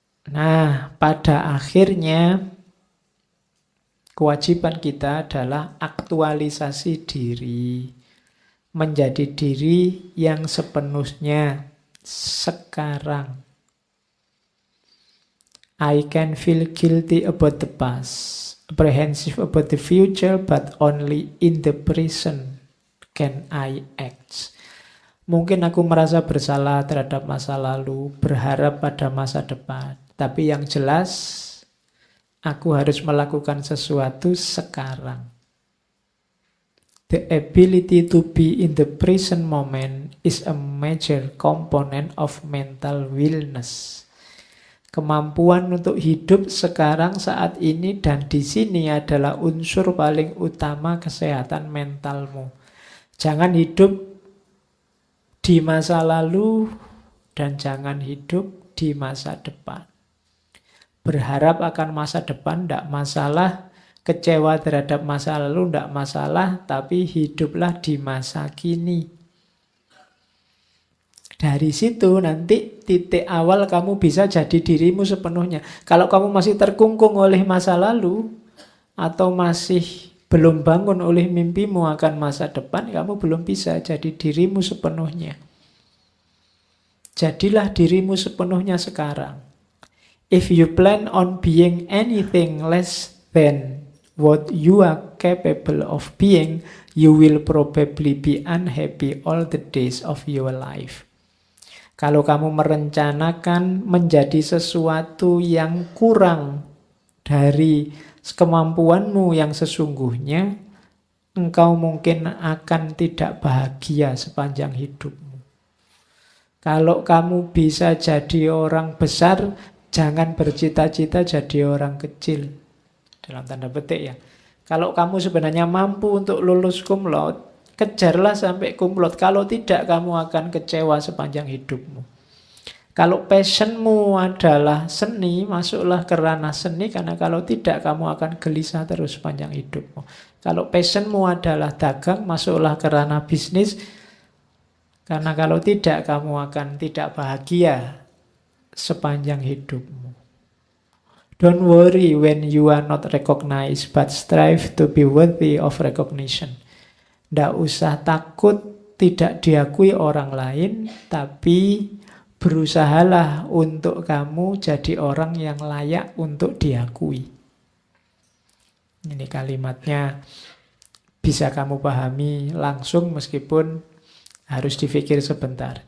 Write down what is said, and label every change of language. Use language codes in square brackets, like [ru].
[id] Nah, pada akhirnya kewajiban kita adalah aktualisasi diri. Menjadi diri yang sepenuhnya sekarang. [en] I can feel guilty about the past. Apprehensive about the future, but only in the present can I act. [id] Mungkin aku merasa bersalah terhadap masa lalu, berharap pada masa depan. Tapi yang jelas, aku harus melakukan sesuatu sekarang. [en] The ability to be in the present moment is a major component of mental wellness. [id] Kemampuan untuk hidup sekarang, saat ini, dan di sini adalah unsur paling utama kesehatan mentalmu. Jangan hidup di masa lalu dan jangan hidup di masa depan. Berharap akan masa depan tidak masalah, kecewa terhadap masa lalu tidak masalah, tapi hiduplah di masa kini. Dari situ nanti titik awal kamu bisa jadi dirimu sepenuhnya. Kalau kamu masih terkungkung oleh masa lalu atau masih belum bangun oleh mimpimu akan masa depan, kamu belum bisa jadi dirimu sepenuhnya. Jadilah dirimu sepenuhnya sekarang. [en] If you plan on being anything less than what you are capable of being, you will probably be unhappy all the days of your life. [id] Kalau kamu merencanakan menjadi sesuatu yang kurang dari kemampuanmu yang sesungguhnya, engkau mungkin akan tidak bahagia sepanjang hidupmu. Kalau kamu bisa jadi orang besar, jangan bercita-cita jadi orang kecil. Dalam tanda petik ya. Kalau kamu sebenarnya mampu untuk lulus cum laude, kejarlah sampai cum laude. Kalau tidak, kamu akan kecewa sepanjang hidupmu. Kalau passionmu adalah seni, masuklah ke ranah seni, karena kalau tidak, kamu akan gelisah terus sepanjang hidupmu. Kalau passionmu adalah dagang, masuklah ke ranah bisnis, karena kalau tidak, kamu akan tidak bahagia sepanjang hidupmu. [en] Don't worry when you are not recognized, but strive to be worthy of recognition. [id] Tidak usah takut tidak diakui orang lain, tapi berusahalah untuk kamu jadi orang yang layak untuk diakui. Ini kalimatnya bisa kamu pahami langsung meskipun harus dipikir sebentar.